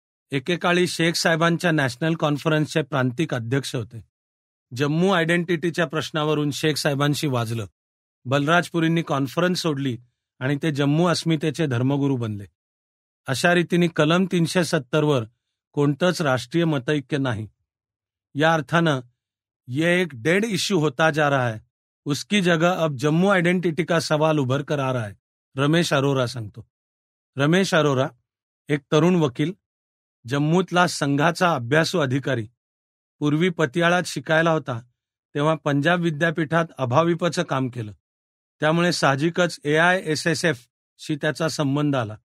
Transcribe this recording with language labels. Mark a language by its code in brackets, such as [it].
[mr] एकेकाळी शेख साहेबांच्या नॅशनल कॉन्फरन्सचे प्रांतिक अध्यक्ष होते. जम्मू आयडेंटिटीच्या प्रश्नावरून शेख साहेबांशी वाजलं. बलराजपुरींनी कॉन्फरन्स सोडली आणि ते जम्मू अस्मितेचे धर्मगुरू बनले. अशा रीतीने कलम 370 वर कोणतंच राष्ट्रीय मतैक्य नाही. या अर्थानं [hi] ये एक डेड इश्यू होता जा रहा है, उसकी जगह अब जम्मू आयडेंटिटी का सवाल उभर कर आ रहा है, [mr] रमेश अरोरा सांगतो. रमेश अरोरा एक तरुण वकील, जम्मूतला संघाचा अभ्यासू अधिकारी. पूर्वी पतियाळात शिकायला होता, तेव्हा पंजाब विद्यापीठात अभाविपचं काम केलं. त्यामुळे साहजिकच AISSF शी त्याचा संबंध आला.